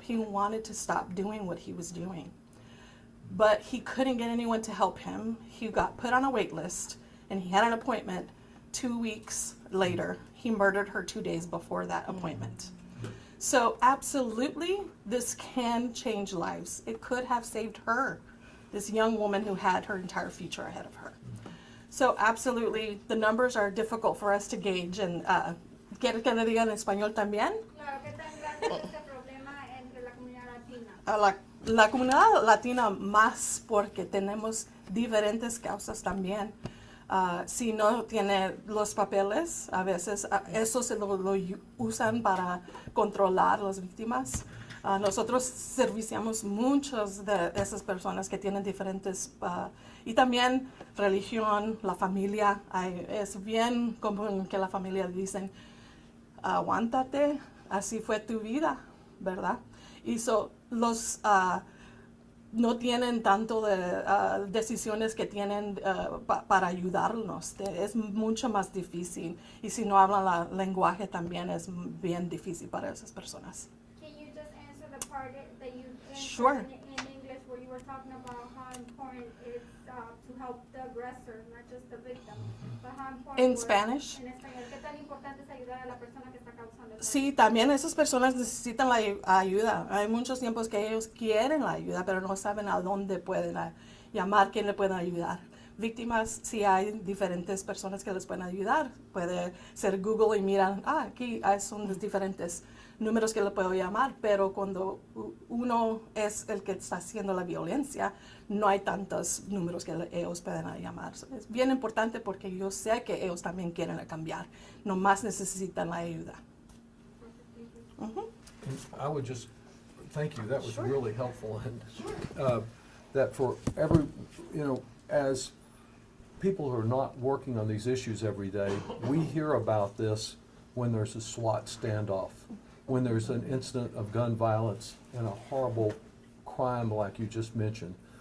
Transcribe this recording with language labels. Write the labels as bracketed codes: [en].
[en] He wanted to stop doing what he was doing, but he couldn't get anyone to help him. He got put on a wait list, and he had an appointment 2 weeks later. he murdered her 2 days before that appointment. So absolutely, this can change lives. It could have saved her, this young woman who had her entire future ahead of her. So absolutely, the numbers are difficult for us to gauge. [es] And ¿quiere que le diga en español también? Claro, ¿qué tan grande es este problema entre la comunidad latina? A la comunidad latina más, porque tenemos diferentes causas también. Si no tiene los papeles, a veces eso se lo usan para controlar a las víctimas. Nosotros serviciamos muchas de esas personas que tienen diferentes, y también religión, la familia. Es bien común que la familia dicen, aguántate, así fue tu vida, ¿verdad? Y los no tienen tanto de decisiones que tienen para ayudarnos. Es mucho más difícil. Y si no hablan el lenguaje también es bien difícil para esas personas. [en] Can you just answer the part that you answered Sure. in English where you were talking about how important it's to help the aggressor, not just the victim, but how important In was- Spanish? [es] En español, ¿qué tan importante es ayudar a la persona que está causando el Sí, también esas personas necesitan la ayuda. Hay muchos tiempos que ellos quieren la ayuda, pero no saben a dónde pueden llamar, quién le puede ayudar. Víctimas, sí hay diferentes personas que les pueden ayudar. Puede ser Google y miran, aquí son los diferentes números que le puedo llamar, pero cuando uno es el que está haciendo la violencia, no hay tantos números que ellos pueden llamar. Es bien importante porque yo sé que ellos también quieren cambiar, nomás necesitan la ayuda. [en] And I would just, thank you, that was really helpful. And that for every, as people who are not working on these issues every day, we hear about this when there's a SWAT standoff, when there's an incident of gun violence and a horrible crime like you just mentioned.